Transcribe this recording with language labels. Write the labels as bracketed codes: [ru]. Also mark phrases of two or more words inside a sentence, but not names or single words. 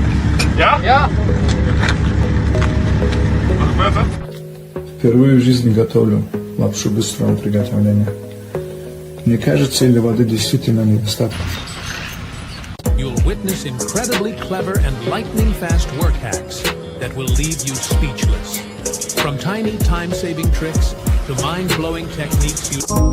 [nl] Ja? Ja. Wat gebeurt er? [ru] Впервые в жизни готовлю лапшу быстрого приготовления. Мне кажется, или воды действительно недостаточно. [en] You'll witness incredibly clever and lightning-fast work hacks that will leave you speechless. From tiny time-saving tricks to mind-blowing techniques you...